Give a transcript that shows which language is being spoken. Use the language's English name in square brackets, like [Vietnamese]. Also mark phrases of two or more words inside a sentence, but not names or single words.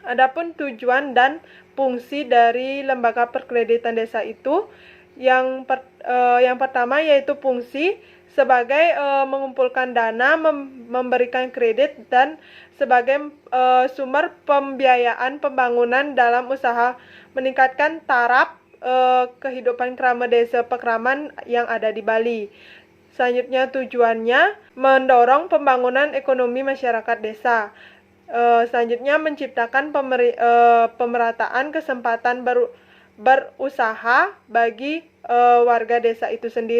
[Indonesian] Adapun tujuan dan fungsi dari Lembaga Perkreditan Desa itu yang pertama yaitu fungsi sebagai mengumpulkan dana, memberikan kredit dan sebagai sumber pembiayaan pembangunan dalam usaha meningkatkan taraf kehidupan kerama desa Pakraman yang ada di Bali. Selanjutnya tujuannya mendorong pembangunan ekonomi masyarakat desa. Selanjutnya menciptakan pemerataan kesempatan berusaha bagi warga desa itu sendiri.